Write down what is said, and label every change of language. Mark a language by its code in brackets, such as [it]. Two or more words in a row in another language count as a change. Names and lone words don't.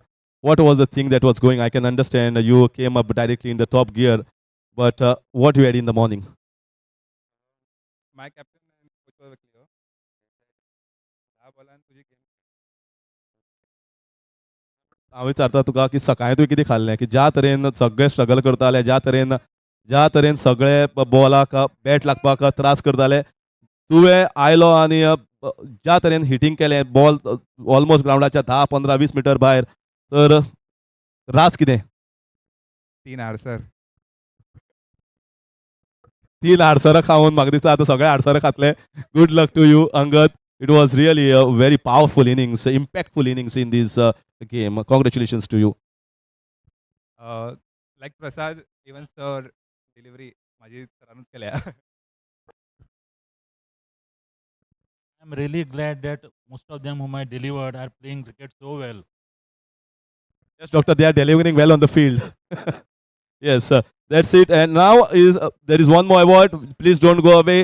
[en] What was the thing that was going? I can understand you came up directly in the top gear, but what you had in the morning? My captain and coach were clear. [kok] ह्या बॉलान तुझी गेम हांव विचारता तुका की सकाळीं तुवें कितें खाल्लें की ज्या तरेन सगळे स्ट्रगल करताले ज्या तरेन सगळे बॉलाक बॅट लागपाक त्रास करताले तुवें आयलो आनी ज्या तरेन हिटींग केलें बॉल ऑलमोस्ट ग्राउंडाच्या 10-15-20 मीटर भायर तर राज कितें 3 आर्सर 3 आडसरां खावन म्हाका दिसता आतां सगळे आडसरां खातले. [en] Good luck to you [kok] अंगद. [en] It was really a very powerful innings, impactful innings in this game. Congratulations to you. [kok] लाईक प्रसाद [en] even sir delivery [kok] माझी सरांनीच केल्या. [en] I'm really glad that most of them whom I delivered are playing cricket so well. Yes, doctor, they are delivering well on the field. Yes, that's it. And now there is one more award. Please don't go away.